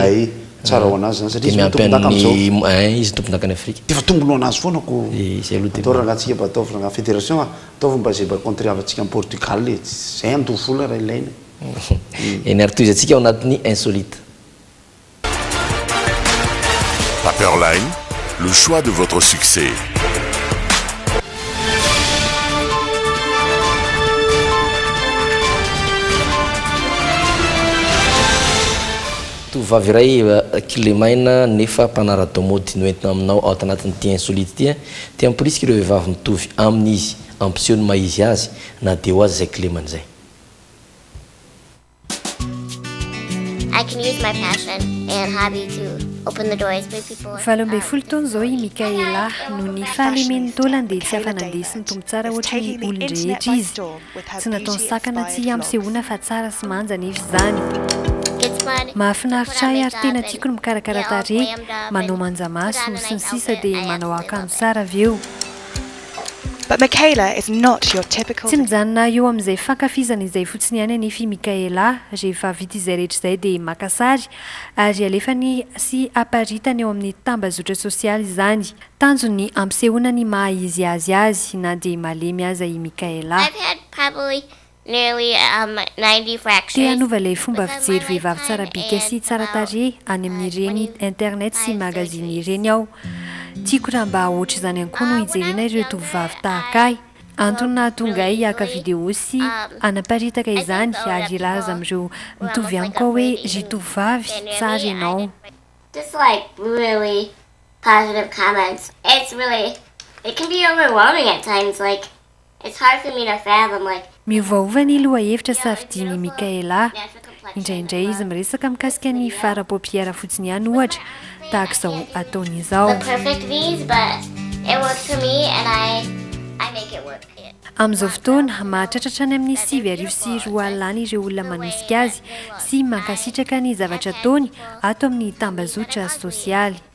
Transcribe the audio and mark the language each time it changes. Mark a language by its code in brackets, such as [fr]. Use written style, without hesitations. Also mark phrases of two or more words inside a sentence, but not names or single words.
[mg] Ay, tsara ho anazy zany satria izy tompon-daka am'izao. Izy tompon-daka ny Afrika. Efa tombony ho anazy foana ko. Zay aloha dia. Atao raha antsika mba ataovy na fédération ataovy mba zay mba contre-avatsika amin'ny Portugal zay andovo vola raha ilaina. Eny ary toy izy antsika ao anatin'ny insolite. [fr] Paperline, le choix de votre succès. [mg] Tovavy iray kilemaina nefa mpanara-damody noentina aminao ao tanatin'ity insolite ity dia amporisika ireo vehivavy mitovy amin'izy ampiseho ny maizy azy na dia ho azy zay kilemana zay. [en] I can use my passion and hobby to open the doors, bring people. [mg] Valombe folo taona zao i Mikaela no ny fahalemeny taolana dia tsy afanandesiny tombo tsara ohatra ny olon-drehetra izy tsy nataony sakana tsy ampisehoana fa tsara sy manja nefa izany mahafinaritra ahy ary tena tiako ny mikarakara tarehy manao manja maso sy ny sisa dia manao akanjo tsara avy eo. [en] But Michaela is not your typical. [mg] Tsy mijanona eo amin'izay fankafizana izay fotsiny ihany anefa Mikaela rehefa vita izay rehetra izay dia maka sary ary alefany sy aparitany eo amin'ny tambazotra sosialy izany. Tanjony ampisehoana ny maha izy azy na dia malemy aza i Mikaela. Te hanova ilay fomba fijery vehivavy tsara bika sy tsara tarehy any amin'ireny internet sy magazine ireny aho. Tiako raha mba ohatra izany ihany koa no hijerena ireo tovovavy tahaka ahy. Antony nahatonga ahy hiaka video sy anaparitaka izany ary ilaza amin'ireo mitovy amiko hoe ry tovovavy tsara ianao. [en] Just like really positive comments. It can be overwhelming at times. Like it's hard for me to fathom. Like [mg] miovaova ny lohahevitra safidiny Mikaela. Indraindray izy miresaka mikasika ny fara-paupière fotsiny ihany ohatra tahaka izao ataony izao. Amin'izao fotoana mahatratratra any amin'ny 7 sy 2 alina ireo olona manosika azy sy mankasitraka ny zavatra ataony ato amin'ny tambazotra sosialy.